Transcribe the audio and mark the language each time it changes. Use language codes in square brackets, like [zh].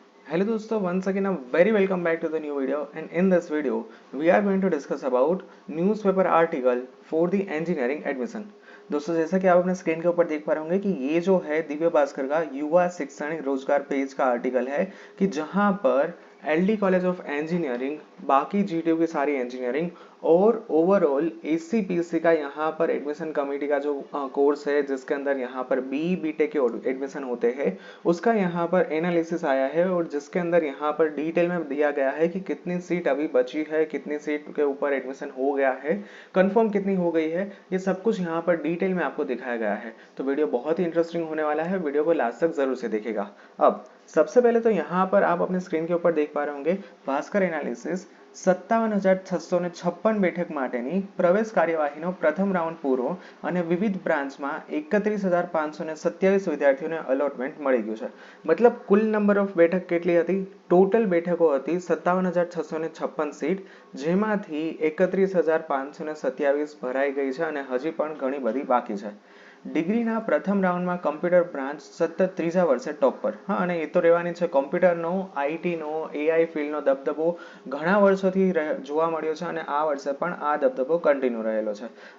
[en] Hello दोस्तों, once again a very welcome back to the new video, and in this video we are going to discuss about newspaper article for the engineering admission। [hi] दोस्तों, जैसा कि आप अपने screen के ऊपर देख पा रहे होंगे कि ये जो है दिव्य भास्कर का युवा शैक्षणिक रोजगार पेज का आर्टिकल है कि जहां पर एलडी कॉलेज ऑफ इंजीनियरिंग, बाकी जीटीयू की सारी इंजीनियरिंग और ओवरऑल एससीपीसी का यहाँ पर एडमिशन कमेटी का जो कोर्स है जिसके अंदर यहाँ पर बीटेक के एडमिशन होते हैं उसका यहाँ पर एनालिसिस आया है, और जिसके अंदर यहाँ पर डिटेल में दिया गया है कि कितनी सीट अभी बची है, कितनी सीट के ऊपर एडमिशन हो गया है, कंफर्म कितनी हो गई है, ये सब कुछ यहाँ पर डिटेल में आपको दिखाया गया है। तो वीडियो बहुत ही इंटरेस्टिंग होने वाला है, वीडियो को लास्ट तक जरूर से देखेगा। अब सबसे पहले तो यहाँ पर आप अपने स्क्रीन के ऊपर देख पा रहे होंगे भास्कर एनालिसिस [gu] 57,656 બેઠક માટેની પ્રવેશ કાર્યવાહીનો પ્રથમ રાઉન્ડ પૂરો અને વિવિધ બ્રાન્ચમાં 31,527 વિદ્યાર્થીઓને અલોટમેન્ટ મળી ગયું છે। મતલબ કુલ નંબર ઓફ બેઠક કેટલી હતી? ટોટલ બેઠકો હતી 57,656 સીટ, જેમાંથી 31,527 ભરાઈ ગઈ છે અને હજી પણ ઘણી બધી બાકી છે। ડિગ્રીના પ્રથમ રાઉન્ડમાં કમ્પ્યુટર બ્રાન્ચ સતત ત્રીજા વર્ષે ટોપ પર। હા, અને એ તો રહેવાની છે। કમ્પ્યુટરનો, આઈટીનો, એઆઈ ફિલ્ડનો દબદબો ઘણા વર્ષોથી જોવા મળ્યો છે અને આ વર્ષે પણ આ દબદબો કન્ટિન્યુ રહેલો છે।